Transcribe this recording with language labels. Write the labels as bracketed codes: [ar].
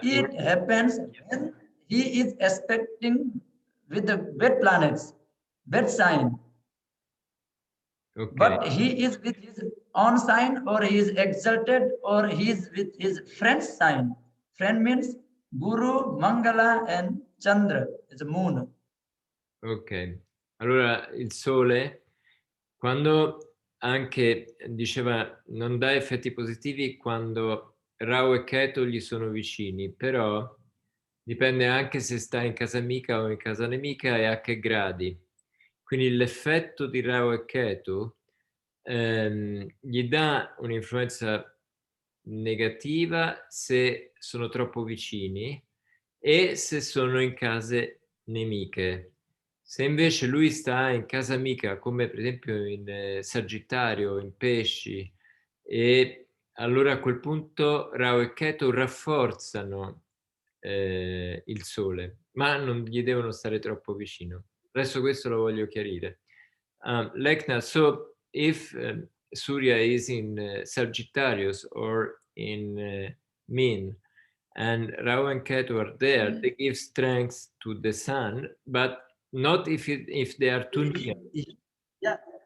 [en] It happens when he is expecting with the bad planets, bad sign. Okay. But he is with his own sign, or he is exalted, or he is with his friend's sign. Friend means Guru, Mangala, and Chandra. It's a moon. Ok. [it] Allora il Sole, quando anche diceva non dà effetti positivi quando Rahu e Ketu gli sono vicini, però dipende anche se sta in casa amica o in casa nemica e a che gradi. Quindi l'effetto di Rahu e Ketu gli dà un'influenza negativa se sono troppo vicini e se sono in case nemiche. Se invece lui sta in casa amica, come per esempio in Sagittario, in Pesci, e allora a quel punto Rahu e Ketu rafforzano il Sole, ma non gli devono stare troppo vicino. Adesso questo lo voglio chiarire. [en] Lekna, so if Surya is in Sagittarius or in Min, and Rahu and Ketu are there, they give strength to the sun, but not if they are too near. Yeah.